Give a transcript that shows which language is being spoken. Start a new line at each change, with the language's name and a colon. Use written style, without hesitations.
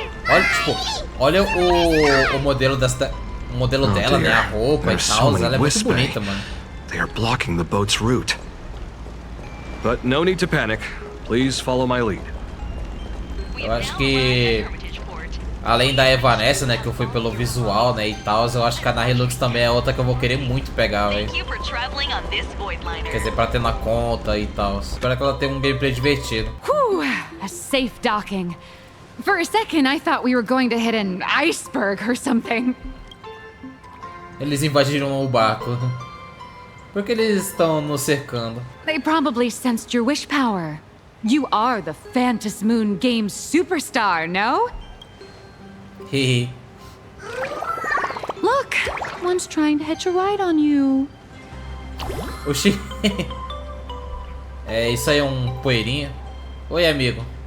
Portuguese: Olha, tipo, olha o modelo dessa, o modelo dela, né? A roupa e tal, ela é muito bonita, mano.
English: They are blocking the boat's route. But no need to panic. Please follow my lead.
Portuguese: Eu acho que além da Evanessa, né, que eu fui pelo visual, né, e tal, eu acho que a Hilux também é outra que eu vou querer muito pegar, velho. Quer dizer, pra ter na conta e tal. Espero que ela tenha um gameplay divertido.
English: A safe docking. For a second, I thought we were going to hit an iceberg or something.
Portuguese: Eles invadiram o barco. Por que eles estão nos cercando?
English: They probably sensed your wish power. You are the Phantasmoon Games superstar, no? Hehe. Look, one's trying to hitch a ride on you.
Portuguese: Oxi. É, isso aí é um poeirinha. Oi, amigo.